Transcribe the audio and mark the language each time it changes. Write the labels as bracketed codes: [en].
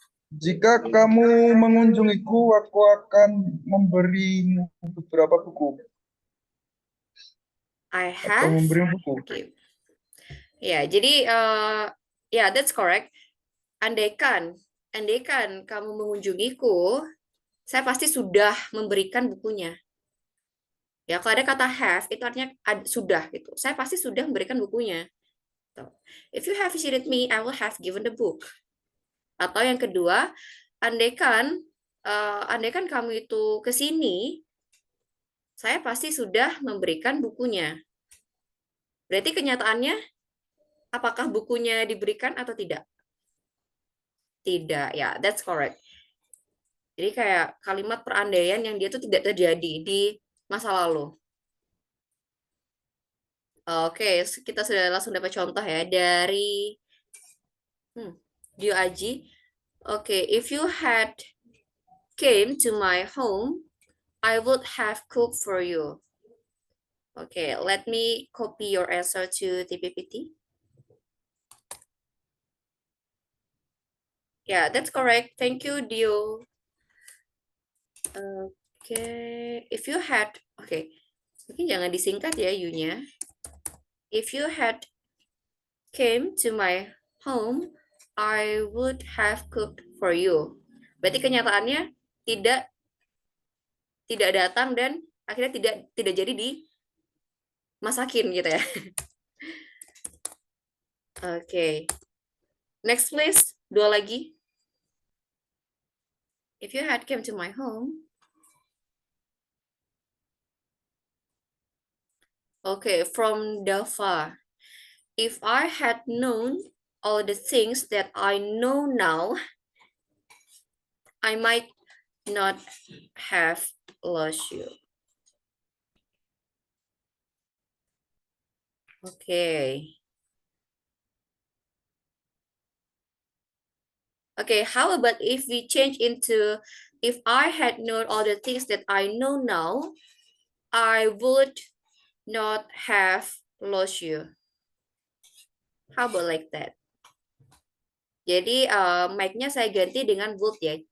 [id] Jika kamu mengunjungiku, aku akan memberimu beberapa buku. [en] I [id] Atau [en] have. [id] memberimu buku. [en] Okay. [id] Ya, jadi ya [en] that's correct. [id] Andaikan kamu mengunjungiku, saya pasti sudah memberikan bukunya. Ya, kalau ada kata have itu artinya sudah gitu. Saya pasti sudah memberikan bukunya. [en] If you have visited me, I will have given the book. [id] Atau yang kedua, andaikan kamu itu ke sini, saya pasti sudah memberikan bukunya. Berarti kenyataannya apakah bukunya diberikan atau tidak? Tidak, ya, [en] that's correct. [id] Jadi kayak kalimat perandaian yang dia tuh tidak terjadi di masa lalu. Oke, kita sudah langsung dapat contoh ya dari Dio Aji. [en] Oke, if you had came to my home, I would have cooked for you. Okay, let me copy your answer to the PPT. Yeah, that's correct. Thank you, Dio. Okay, if you had, [id] mungkin jangan disingkat ya you-nya. [en] If you had came to my home, I would have cooked for you. [id] Berarti kenyataannya tidak datang dan akhirnya tidak jadi dimasakin gitu ya. Oke. [en] Next please, [id] 2 lagi. [en] If you had came to my home. Okay, from Dava. If I had known all the things that I know now, I might not have lost you. Okay. Okay, how about if we change into, if I had known all the things that I know now, I would not have lost you. How about like that? [id] Jadi mic-nya saya ganti dengan would ya.